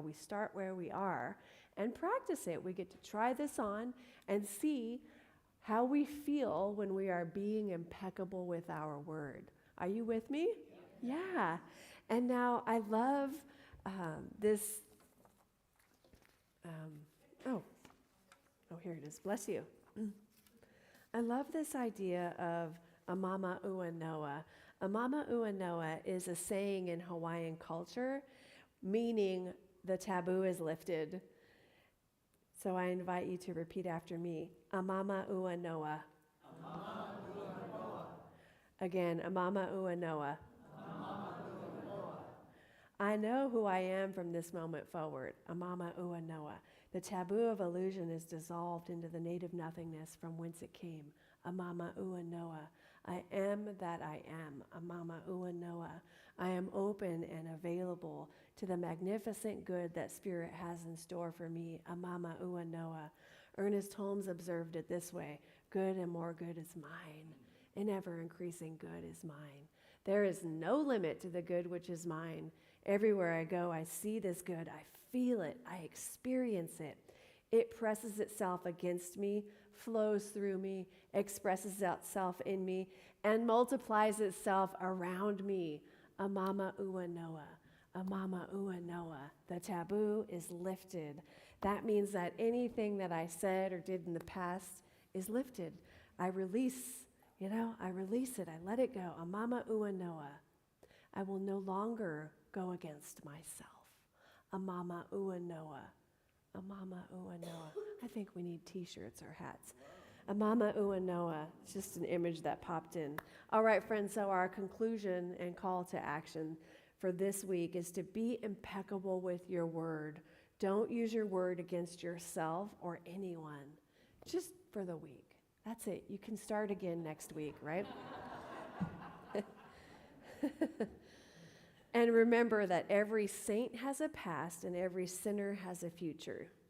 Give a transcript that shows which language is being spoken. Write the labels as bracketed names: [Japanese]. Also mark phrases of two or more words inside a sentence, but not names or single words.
[English] We start where we are and practice it. We get to try this on and see how we feel when we are being impeccable with our word. Are you with me? Yeah. And now I love this. Here it is. Bless you. I love this idea of [Hawaiian] a mama ua noa. A mama ua noa [English] is a saying in Hawaiian culture, meaning the taboo is lifted. So I invite you to repeat after me. [Hawaiian] A mama ua noa. A mama ua noa. [English] Again, [Hawaiian] a mama ua noa. [English] I know who I am from this moment forward, [Hawaiian] a mama ua noa. [English] The taboo of illusion is dissolved into the native nothingness from whence it came, [Hawaiian] a mama ua noa. [English] I am that I am, [Hawaiian] a mama ua noa. [English] I am open and available to the magnificent good that Spirit has in store for me, [Hawaiian] a mama ua noa. [English] Ernest Holmes observed it this way, good and more good is mine, and ever increasing good is mine. There is no limit to the good which is mine. Everywhere I go, I see this good. I feel it. I experience it. It presses itself against me, flows through me, expresses itself in me, and multiplies itself around me. [Hawaiian] A mama ua noa. A mama ua noa. [English] The taboo is lifted. That means that anything that I said or did in the past is lifted. I release, I release it. I let it go. [Hawaiian] A mama ua noa. [English] I will no longer go against myself. [Hawaiian] A mama ua noa. A mama ua noa. [English] I think we need t-shirts or hats. [Hawaiian] A mama ua noa. [English] It's just an image that popped in. All right, friends, so our conclusion and call to action for this week is to be impeccable with your word. Don't use your word against yourself or anyone, just for the week. That's it. You can start again next week, right? And remember that every saint has a past and every sinner has a future.